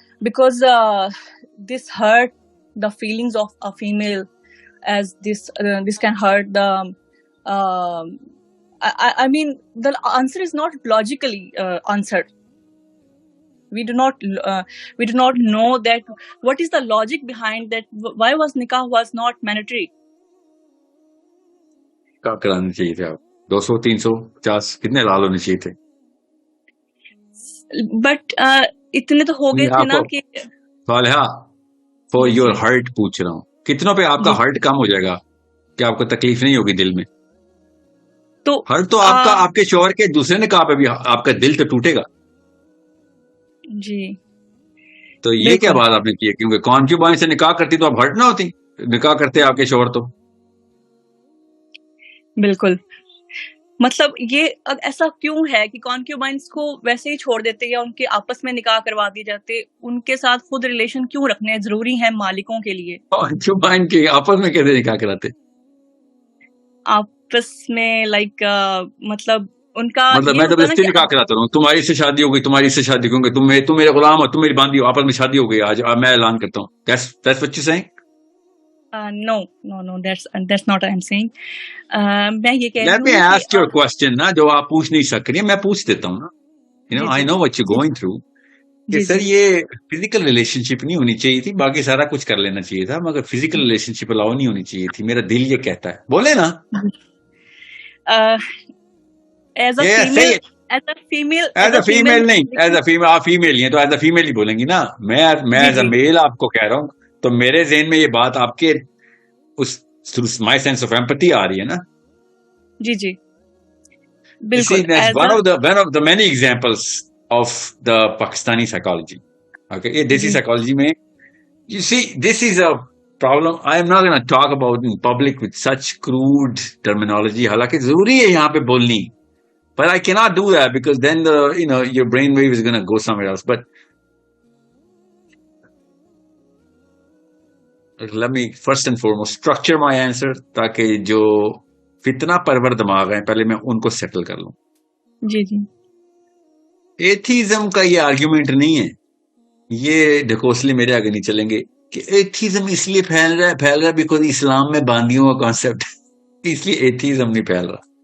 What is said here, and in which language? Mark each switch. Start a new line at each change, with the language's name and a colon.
English: Because this hurt the feelings of a female, as this can hurt the um I mean, the answer is not logically answered. We do not know that what is the logic behind that, why was nikah was not mandatory.
Urdu: کیا کرانا چاہیے تھے آپ 200 350 کتنے لال ہونے چاہیے تھے but اتنے تو ہو گئے تھے نا کہ صالحہ فور یور ہرٹ پوچھ رہا ہوں کتنوں پہ آپ کا ہرٹ کم ہو جائے گا کہ آپ کو تکلیف نہیں ہوگی دل میں تو ہرٹ تو آپ کا آپ کے شوہر کے دوسرے نکاح پہ بھی آپ کا دل تو ٹوٹے گا جی. تو یہ کیا بات آپ نے کی ہے کیونکہ کانکیوبائن سے نکاح کرتی تو آپ ہرٹ نہ ہوتی نکاح کرتے آپ کے شوہر تو بالکل. مطلب یہ ایسا کیوں ہے کہ کانکیوبائنس کو ویسے ہی چھوڑ دیتے یا ان کے آپس میں نکاح کروا دی جاتے؟ ان کے ساتھ خود ریلیشن کیوں رکھنے ضروری ہیں مالکوں کے لیے؟ کانکیوبائن کے آپس میں کیسے نکاح کراتے؟ آپس میں لائک مطلب ان کا مطلب میں زبردستی نکاح کراتا ہوں تمہاری سے شادی ہو گئی تمہاری سے شادی ہوں گے تم میرے غلام ہو تم میری باندھی ہو آپس میں شادی ہو گئی آج میں اعلان کرتا ہوں
English: that's what you're saying? No, that's not what I'm saying.
Urdu: میں یہ کہہ رہی ہوں
English: Let me ask your question
Urdu: نا جو آپ پوچھ نہیں سک رہی میں پوچھ دیتا ہوں نا
English: you know I know what you're going through
Urdu: کہ سر یہ فزیکل ریلیشن شپ نہیں ہونی چاہیے تھی باقی سارا کچھ کر لینا چاہیے تھا مگر فزیکل ریلیشن شپ الاؤ نہیں ہونی چاہیے تھی میرا دل یہ کہتا ہے بولے نا
English: as a female
Urdu: نہیں
English: as a female
Urdu: آپ فیمیل ہی ہیں تو ایز اے فیمیل ہی بولیں گی نا میں
English: as a male
Urdu: آپ کو کہہ رہا ہوں تو میرے ذہن میں یہ بات آپ کے اس
English: my sense of empathy
Urdu: آ رہی ہے نا جی جی بالکل
English: one of the many examples of the Pakistani psychology. Okay,
Urdu: یہ دیسی
English: psychology میں you see this is a problem. I am not going to talk about in public with such crude terminology.
Urdu: حالانکہ ضروری ہے یہاں پہ بولنی
English: but I cannot do that because then your brain wave is going to go somewhere else. But let me first and foremost structure my answer
Urdu: تاکہ جو فتنہ پرور دماغ ہیں پہلے میں ان کو سیٹل کر لوں. جی جی ایتھیزم کا یہ آرگیومنٹ نہیں ہے یہ ڈھکوسلے میرے آگے نہیں چلیں گے کہ ایتھیزم اس لیے پھیل رہا ہے بیکاز اسلام میں باندیوں کا کانسیپٹ اس لیے ایتھیزم نہیں پھیل رہا.